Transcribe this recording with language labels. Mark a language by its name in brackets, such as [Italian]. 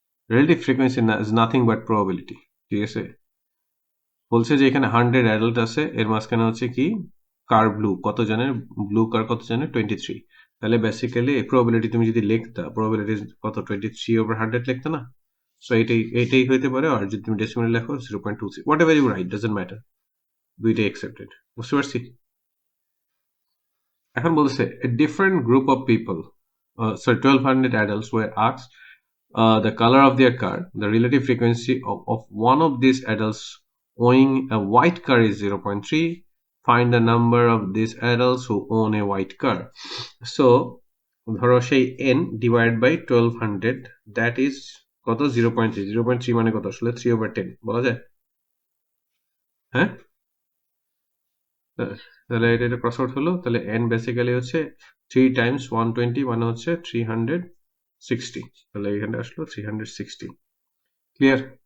[English] relative frequency is nothing but probability, [Bangla] ঠিক আছে? বলছে যে এখানে 100 অ্যাডাল্ট আছে, এর মাঝখানে হচ্ছে কি কার ব্লু, কত জনের ব্লু কার, কত জনের 23। তাহলে বেসিক্যালি প্রবাবিলিটি তুমি যদি লিখতা, প্রবাবিলিটি কত 23/100 লিখতে না? সো এইটাই হইতে পারে, আর যদি তুমি ডেসিমাল লেখো 0.23, [English] whatever you write doesn't matter, [Bangla] দুইটাই অ্যাকসেপ্টেড। বুঝতে পারছি? এখন বলছে [English] a different group of people, sorry, 1200 adults were asked the color of their car. The relative frequency of one of these adults owning a white car is 0.3. Find the number of these adults who own a white car. So [Bangla] ধরো সেই [English] n divided by 1200, that is [Bangla] কত? 0.3। 0.3 মানে কত আসলে? 3/10 বলা যায়? হ্যাঁ, তাহলে এটা ক্রস আউট হলো, তাহলে n বেসিক্যালি হচ্ছে 3 টাইমস 120 মানে হচ্ছে 360, তাহলে এখানে আসলো 360। ক্লিয়ার?